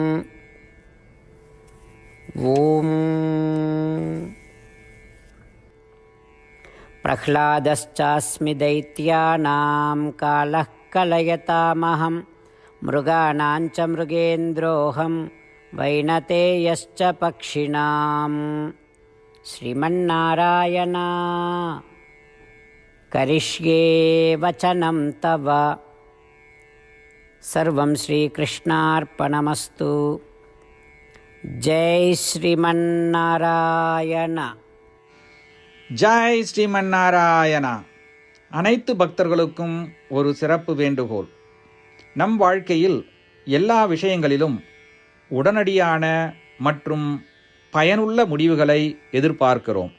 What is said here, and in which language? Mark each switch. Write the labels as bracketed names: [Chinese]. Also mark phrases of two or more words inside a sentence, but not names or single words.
[Sanskrit] ॐ प्रह्लादश्चास्मि दैत्यानां कालः कलयतामहं मृगाणाञ्च मृगेन्द्रोऽहं वैनतेयश्च पक्षिणाम् श्रीमन्नारायण करिष्ये वचनं तव. सर्वं श्रीकृष्णार्पणमस्तु. जय श्रीमन्नारायण. जय श्रीमन् नारायण. [Tamil] அனைத்து பக்தர்களுக்கும் ஒரு சிறப்பு வேண்டுகோள். நம் வாழ்க்கையில் எல்லா விஷயங்களிலும் உடனடியான மற்றும் பயனுள்ள முடிவுகளை எதிர்பார்க்கிறோம்.